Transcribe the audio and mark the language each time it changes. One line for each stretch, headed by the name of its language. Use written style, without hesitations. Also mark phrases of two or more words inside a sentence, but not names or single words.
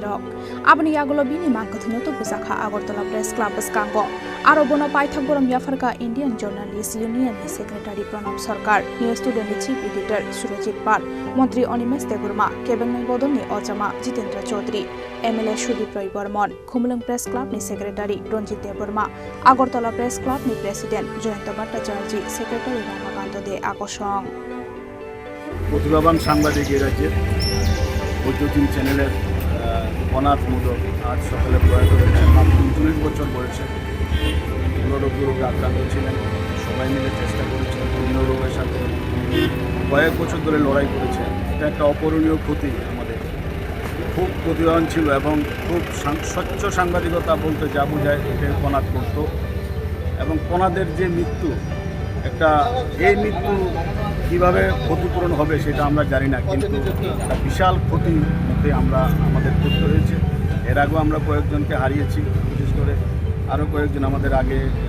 Kok Borok: rok aboni yagulo bini mangkathaino tubujaka Agartala Press Club bwskango Arobono pai thakborom yafarga Indian Journalist Union ni Secretary Pranab Sarkar News Today ni
English: Chief Editor
Kok Borok: Surajit Pal Montri Onimes Deborma Kebengnai Bodolni Ojama Jitendra Chaudhary MLA Sudip Roy Bormon Khumlung Press Club ni Secretary Ranjit Deborma Agartala Press Club ni President Joyanta Bhattacharya Secretary Ramakant De Akosong
Bangla: প্রতিভাবান সাংবাদিক এই রাজ্যের বৈদ্যুতিন চ্যানেলের অনাথ মোদক আজ সকালে প্রয়াত হয়েছেন মাত্র 39 বছর বয়সে দুরারোগ্য রোগে আক্রান্ত ছিলেন সবাই মিলে চেষ্টা করেছেন বিভিন্ন রোগের সাথে কয়েক বছর ধরে লড়াই করেছেন এটা একটা অপূরণীয় ক্ষতি আমাদের খুব প্রতিভাবান ছিল এবং খুব স্বচ্ছ সাংবাদিকতা বলতে যা বোঝায় এটা কনাদ করত এবং কনাদের যে মৃত্যু একটা এই মৃত্যু কিভাবে ক্ষতিপূরণ হবে সেটা আমরা জানি না কিন্তু একটা বিশাল ক্ষতির মধ্যে আমাদের পড়তে হয়েছে এর আগেও আমরা কয়েকজনকে হারিয়েছি বিশেষ করে আরও কয়েকজন আমাদের আগে